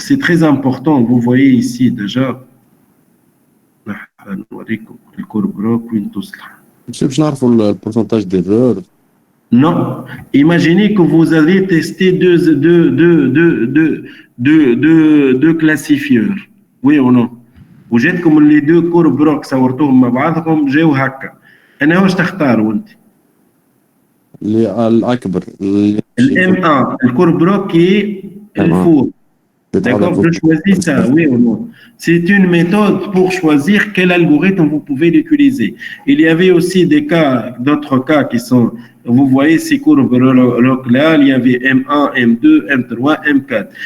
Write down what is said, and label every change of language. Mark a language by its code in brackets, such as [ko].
[fr] C'est très important, vous voyez ici déjà. Le courbe Brock, [ar] باش نعرفوا البورسنتاج ديرور. [fr] Non. Imaginez que vous avez testé deux classifieurs. Oui ou non? [ar] وجاتكم [fr] les deux courbes Brock [ar] صورتوهم مع بعضهم جاوا هكا. أنا واش تختاروا أنت؟ الأكبر. [fr] الM1, le courbe Brock qui est le four. D'accord, je choisis ça, oui ou non. C'est une méthode pour choisir quel algorithme vous pouvez l'utiliser. Il y avait aussi des cas, d'autres cas qui sont, vous voyez ces courbes là, il y avait M1, M2, M3, M4.